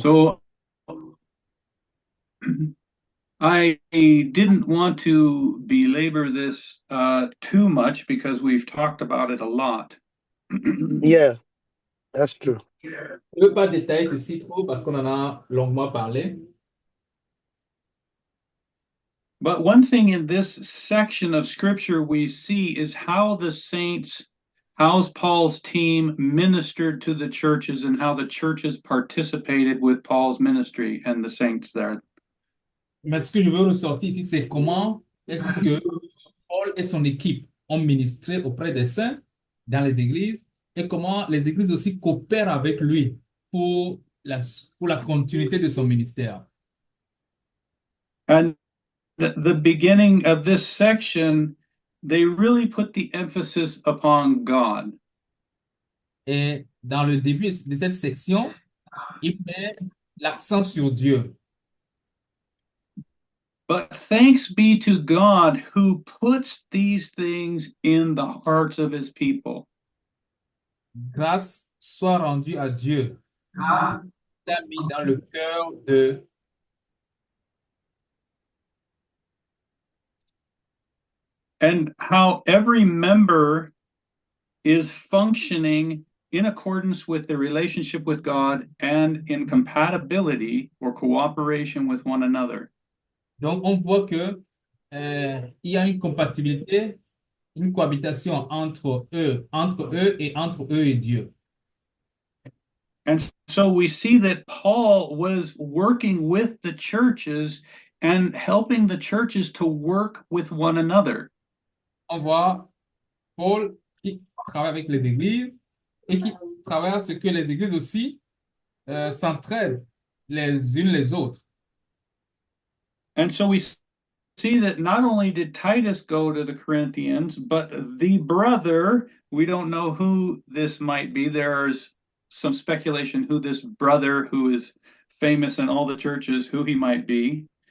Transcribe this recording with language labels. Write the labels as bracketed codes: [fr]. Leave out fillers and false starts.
[en] So I didn't want to belabor this too much because we've talked about it a lot. Yeah, that's true. [fr] Je ne veux pas détailler ceci trop parce qu'on en a longuement parlé. [en] But one thing in this section of scripture we see is how the saints, how Paul's team ministered to the churches and how the churches participated with Paul's ministry and the saints there. [fr] Mais ce que je veux ressortir ici, c'est comment est-ce que Paul et son équipe ont ministré auprès des saints dans les églises et comment les églises aussi coopèrent avec lui pour la continuité de son ministère. [en] And the beginning of this section, they really put the emphasis upon God. [fr] Et dans le début de cette section, il met l'accent sur Dieu. [en] But thanks be to God who puts these things in the hearts of his people. [fr] Grâce soit rendue à Dieu. Il a mis dans le cœur de [en] and how every member is functioning in accordance with the relationship with God and in compatibility or cooperation with one another. [fr] Donc, on voit que il y a une compatibilité, une cohabitation entre eux et entre eux et Dieu. [en] And so we see that Paul was working with the churches and helping the churches to work with one another. [fr] On voit Paul qui travaille avec les églises et qui travaille à ce que les églises aussi s'entraident les unes les autres. [en] And so we see that not only did Titus go to the Corinthians, but the brother, we don't know who this might be. There's some speculation who this brother who is famous in all the churches, who he might be.